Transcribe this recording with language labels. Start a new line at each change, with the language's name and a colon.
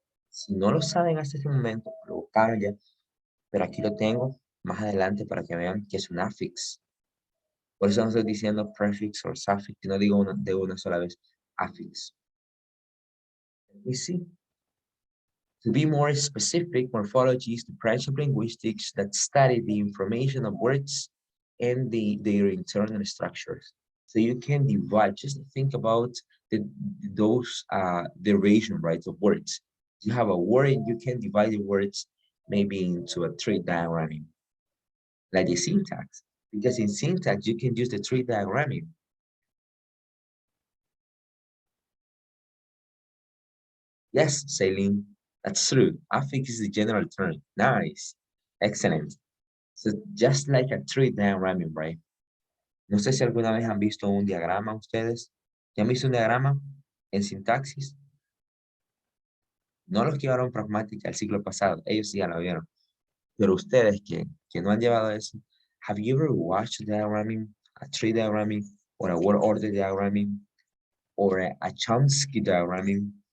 Spanish: Si no lo saben hasta este momento, lo cambia, pero aquí lo tengo más adelante para que vean que es un affix. Por eso no estoy diciendo prefix o suffix, no digo de una sola vez affix. Y sí,
English: to be more specific, morphology is the branch of linguistics that study the information of words and their internal structures. So you can divide, just think about those derivation, right, of words. You have a word and you can divide the words maybe into a tree diagramming, like the syntax. Because in syntax, you can use the tree diagramming. Yes, Celine, that's true. Affix is the general term. Nice. Excellent. So just like a tree diagramming, right?
Spanish: No sé si alguna vez han visto un diagrama ustedes. ¿Ya han visto un diagrama en sintaxis? No los que llevaron pragmática el siglo pasado, ellos sí ya lo vieron. Pero ustedes que no han llevado eso,
English: have you ever watched diagramming, a tree diagramming, or a word order diagramming, or a Chomsky diagramming?